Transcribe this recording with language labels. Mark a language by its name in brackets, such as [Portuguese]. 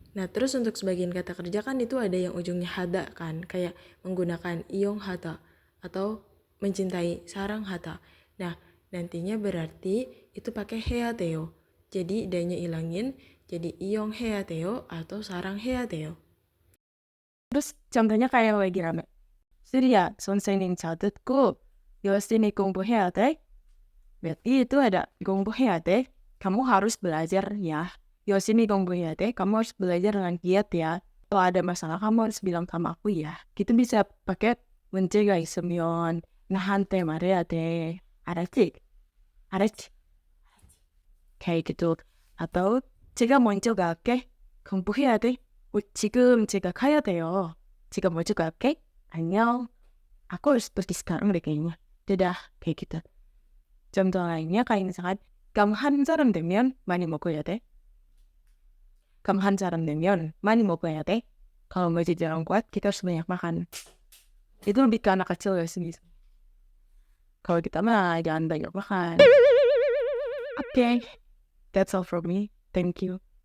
[Indonesian] Nah, terus untuk sebagian kata kerja kan itu ada yang ujungnya hada kan, kayak menggunakan iong hada atau mencintai sarang hada. Nah, nantinya berarti itu pakai [Korean] 해야 돼요. [Indonesian] Jadi danya ilangin, jadi iong [Korean] 해야 돼요 [Indonesian] atau sarang 해야 돼요. Terus contohnya kayak lagi rame. [Korean] Surya, 선생님 잘 듣고 열심히 공부해야 돼. [Indonesian] berarti itu ada [Korean] 공부해야 돼. [Indonesian] Kamu harus belajar ya. [Korean] 열심히 공부해야 돼. [Indonesian] Kamu harus belajar dengan giat ya. Kalau ada masalah kamu harus bilang sama aku ya. Kita bisa pakai [Korean] 문제가 있으면 나한테 말해야 돼. 알았지? 알았지? [Indonesian] kayak gitu. Atau [Korean] 제가 먼저 갈게. 공부해야 돼. 지금 제가 가야 돼요. 제가 먼저 갈게. 안녕. [Indonesian] Aku harus pergi sekarang deh kayaknya. Dadah, kayak gitu. contoh lainnya kayak misalkan kamu [Korean] 한 사람 되면 많이 먹어야 돼. [Indonesian] kamu [Korean] 한 사람 되면 많이 먹어야 돼. [Indonesian] Kalau mau jadi orang kuat, kita harus banyak makan. Itu lebih ke anak kecil ya sih. Kalau kita mah jangan banyak makan. [English] Okay, that's all from me. Thank you.